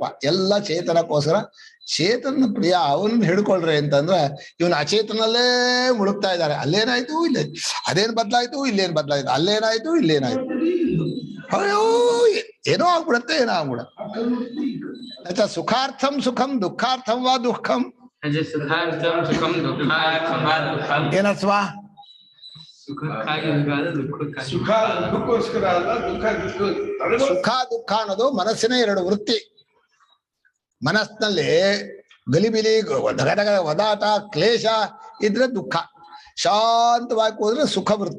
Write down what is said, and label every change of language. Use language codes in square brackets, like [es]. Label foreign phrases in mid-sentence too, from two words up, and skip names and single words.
[kn] ಎಲ್ಲ ಚೇತನಕ್ಕೋಸ್ಕರ. ಚೇತನ ಪ್ರಿಯ ಅವನನ್ನ ಹಿಡ್ಕೊಳ್ರಿ ಅಂತಂದ್ರೆ ಇವನು ಅಚೇತನಲ್ಲೇ ಮುಳುಗ್ತಾ ಇದ್ದಾರೆ. ಅಲ್ಲೇನಾಯ್ತು, ಇಲ್ಲ ಅದೇನ್ ಬದ್ಲಾಯ್ತು, ಇಲ್ಲೇನ್ ಬದ್ಲಾಯ್ತು, ಅಲ್ಲೇನಾಯ್ತು, ಇಲ್ಲೇನಾಯ್ತು, ಅಯ್ಯೋ ಏನೋ ಆಗ್ಬಿಡತ್ತೆ, ಏನೋ ಆಗ್ಬಿಡತ್ತೆ. [sa] ಸುಖಾರ್ಥಂ ಸುಖಂ ದುಃಖಾರ್ಥಂ ವಾ ದುಃಖಂ. [kn] ಏನತ್ವಾ? ಸುಖಕ್ಕಾಗಿ ಸುಖ ದುಃಖಕ್ಕೋಸ್ಕರ ಅಲ್ಲ, ಸುಖ ದುಃಖ ಅನ್ನೋದು ಮನಸ್ಸಿನ ಎರಡು ವೃತ್ತಿ. ಮನಸ್ಸಿನಲ್ಲಿ ಗಲಿಬಿಲಿ ದಗದಗ ಒದಾಟ ಕ್ಲೇಶ ಇದ್ರೆ ದುಃಖ, ಶಾಂತವಾಗಿ ಹೋದ್ರೆ ಸುಖ ವೃತ್ತಿ.